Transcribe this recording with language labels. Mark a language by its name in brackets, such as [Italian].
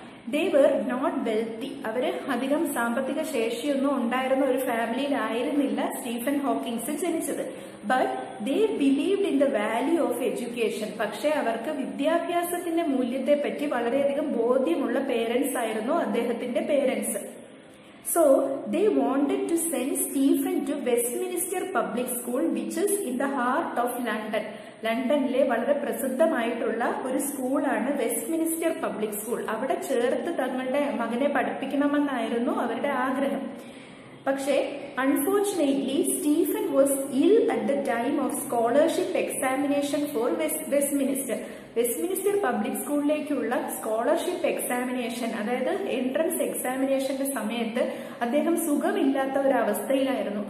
[English] They were not wealthy. [Malayalam] അവര് അധികം സാമ്പത്തിക ശേഷിയൊന്നും ഉണ്ടായിരുന്ന ഒരു ഫാമിലിയിലായിരുന്നില്ല സ്റ്റീഫൻ ഹോക്കിൻസ് ജനിച്ചത്. [English] But they believed in the value of education. [Malayalam] പക്ഷെ അവർക്ക് വിദ്യാഭ്യാസത്തിന്റെ മൂല്യത്തെ പറ്റി വളരെയധികം ബോധ്യമുള്ള പേരൻസ് ആയിരുന്നു അദ്ദേഹത്തിന്റെ parents. [English] So they wanted to send Stephen to Westminster Public School, which is in the heart of London. [Malayalam] ലണ്ടനിലെ വളരെ പ്രസിദ്ധമായിട്ടുള്ള ഒരു സ്കൂളാണ് വെസ്റ്റ്മിനിസ്റ്റർ പബ്ലിക് സ്കൂൾ. അവിടെ ചേർത്ത് തങ്ങളുടെ മകനെ പഠിപ്പിക്കണമെന്നായിരുന്നു അവരുടെ ആഗ്രഹം. പക്ഷേ [English] unfortunately Stephen was ill at the time of scholarship examination for Westminster public [Malayalam] സ്കൂളിലേക്കുള്ള scholarship examination, അതായത് എൻട്രൻസ് എക്സാമിനേഷന്റെ സമയത്ത് അദ്ദേഹം സുഖമില്ലാത്ത ഒരു അവസ്ഥയിലായിരുന്നു.